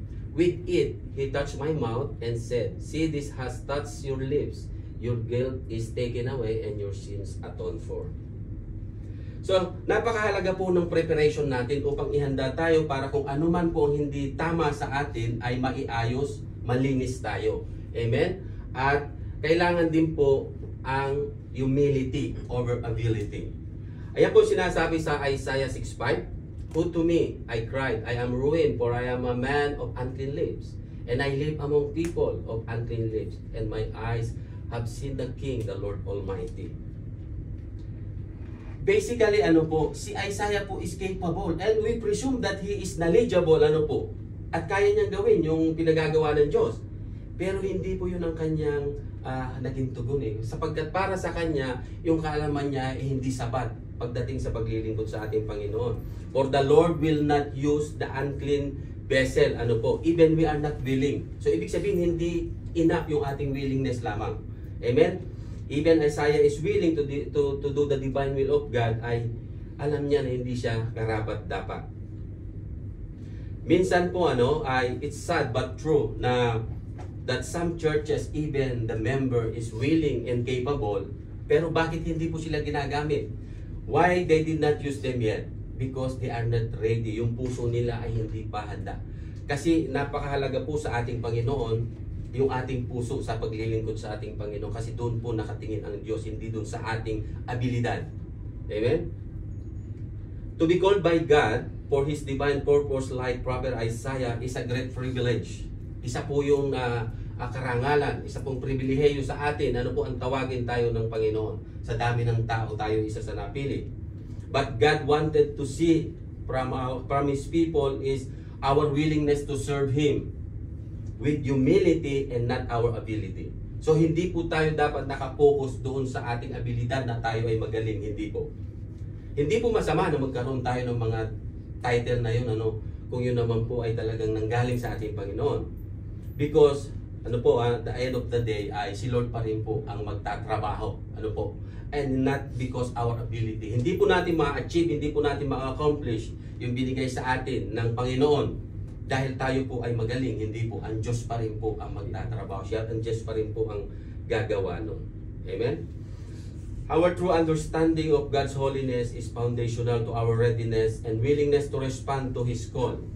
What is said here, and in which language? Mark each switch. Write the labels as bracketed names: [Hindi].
[English] With it, he touched my mouth and said, see, this has touched your lips. Your guilt is taken away and your sins atoned for. [Filipino] So, napakahalaga po ng preparation natin upang ihanda tayo para kung ano man po ang hindi tama sa atin ay maiayos, malinis tayo. Amen? At kailangan din po ang [English] humility over ability. [Filipino] Ayan po sinasabi sa Isaiah 6:5. [English] Who to me, I cried, I am ruined, for I am a man of unclean lips, and I live among people of unclean lips, and my eyes have seen the King, the Lord Almighty. [Filipino] Basically, ano po, si Isaiah po [English] is capable, and we presume that he is knowledgeable, [Filipino] ano po, at kaya niyang gawin yung pinagagawa ng Diyos. Pero hindi po yun ang kanyang naging tugon eh. Sapagkat para sa kanya, yung kaalaman niya ay hindi sapat pagdating sa paglilingkod sa ating Panginoon. [English] For the Lord will not use the unclean vessel, [Filipino] ano po, [English] even we are not willing. [Filipino] So, ibig sabihin, hindi enough yung ating willingness lamang. Amen? [English] Even Isaiah is willing to do the divine will of God, [Filipino] ay alam niya na hindi siya karapat-dapat. Minsan po ay [English] it's sad but true na that some churches, even the member is willing and capable, [Filipino] pero bakit hindi po sila ginagamit? [English] Why they did not use them yet? Because they are not ready. [Filipino] Yung puso nila ay hindi pa handa. Kasi napakahalaga po sa ating Panginoon yung ating puso sa paglilingkod sa ating Panginoon, kasi doon po nakatingin ang Diyos, hindi doon sa ating abilidad. Amen? [English] To be called by God for His divine purpose like Prophet Isaiah is a great privilege. [Filipino] Isa po yung karangalan, isa pong pribilehiyo sa atin. Ano po ang tawagin tayo ng Panginoon? Sa dami ng tao, tayo isa sa napili. [English] But God wanted to see from His people is our willingness to serve Him with humility and not our ability. [Filipino] So hindi po tayo dapat nakapokus doon sa ating abilidad na tayo ay magaling, hindi po. Hindi po masama na magkaroon tayo ng mga title na yun, kung yun naman po ay talagang nanggaling sa ating Panginoon. [English] Because, at the end of the day, [Filipino] ay si Lord pa rin po ang magtatrabaho. [English] And not because our ability. [Filipino] Hindi po natin ma-achieve, hindi po natin ma-accomplish yung binigay sa atin ng Panginoon. Dahil tayo po ay magaling, hindi po. Ang Diyos pa rin po ang magtatrabaho. Siya at ang Diyos pa rin po ang gagawa nun. Amen? [English] Our true understanding of God's holiness is foundational to our readiness and willingness to respond to His call.